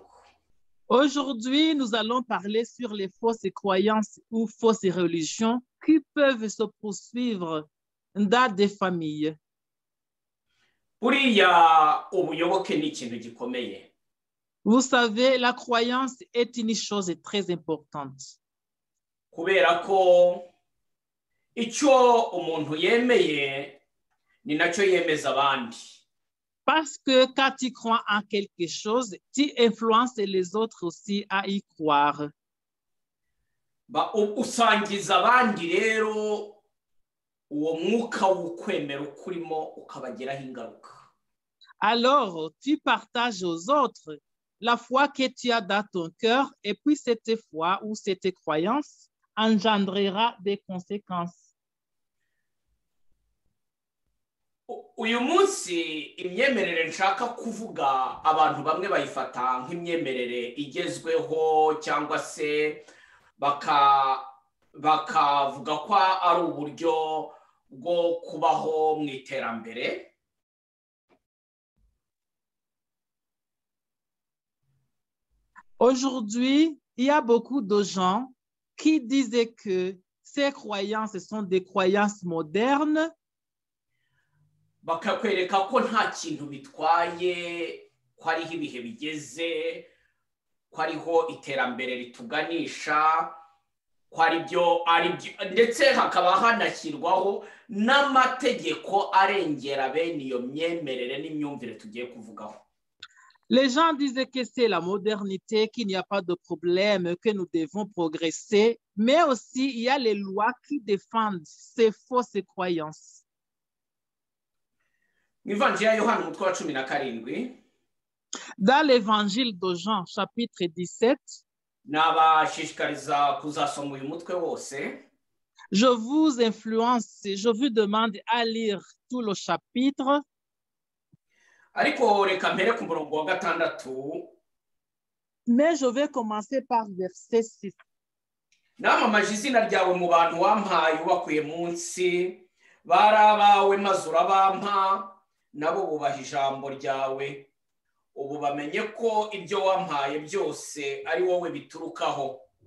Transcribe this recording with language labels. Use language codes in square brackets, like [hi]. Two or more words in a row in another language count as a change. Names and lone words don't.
[fr] Aujourd'hui, nous allons parler sur les fausses croyances ou fausses religions qui peuvent se poursuivre dans des familles. [rw] Buriya ubuyoboke ni ikintu gikomeye. [fr] Vous savez, la croyance est une chose très importante. [rw] Kubera ko icyo umuntu yemeye ni nacyo yemeza abandi. [fr] Parce que quand tu crois en quelque chose, tu influences les autres aussi à y croire. [rw] Usangiza abandi rero uwo mwuka w'ukwemera ukurimo ukabagiraho ingaruka. [fr] Alors, tu partages aux autres la foi que tu as dans ton cœur, et puis cette foi ou cette croyance engendrera des conséquences. [rw] Uyu munsi imyemerere nshaka kuvuga abantu bamwe bayifata nk'imyemerere igezweho cyangwa se bakavuga ko ari uburyo bwo kubaho mu iterambere. [fr] Aujourd'hui, il y a beaucoup de gens qui disaient que ces croyances sont des croyances modernes. [rw] Bakakwereka ko nta kintu bitwaye, ko ariho ibihe bigeze, ko ariho iterambere rituganisha, ko aribyo ndetse hakaba hanashyirwaho n'amategeko arengera bene iyo myemerere n'imyumvire tugiye kuvugaho. [fr] Les gens disaient que c'est la modernité, qu'il n'y a pas de problème, que nous devons progresser, mais aussi il y a les lois qui défendent ces fausses croyances. Dans l'évangile de Jean, chapitre 17, je vous influence, je vous demande à lire tout le chapitre. Mais je vais commencer par verset 6. [rw] Namamaje izina ryawe mu bantu wampaye ubakuye munsi, barabawe maze urabampa, nabo bubaha ijambo ryawe. Ubu bamenye ko ibyo wampaye byose ari wowe biturukaho.